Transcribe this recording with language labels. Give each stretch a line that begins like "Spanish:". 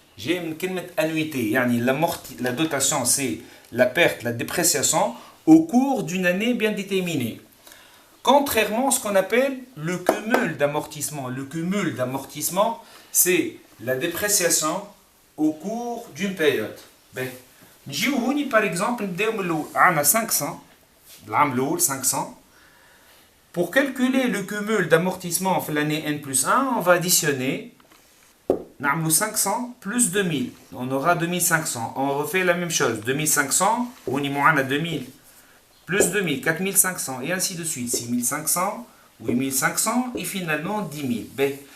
French: J'ai une كلمة annuité. يعني la dotation c'est la perte, la dépréciation au cours d'une année bien déterminée. Contrairement à ce qu'on appelle le cumul d'amortissement. Le cumul d'amortissement, c'est la dépréciation au cours d'une période.
Arabic: نجيو
French: par exemple,
Arabic: نبداو من الأول. عندنا 500, العام الأول 500.
French: Pour calculer le cumul d'amortissement في l'année N plus 1, on va additionner 500 plus 2000. On aura 2500. On refait la même chose. 2500, on y a 2000. Plus 2000, 4500, et ainsi de suite. 6500, 8500, et finalement 10 000.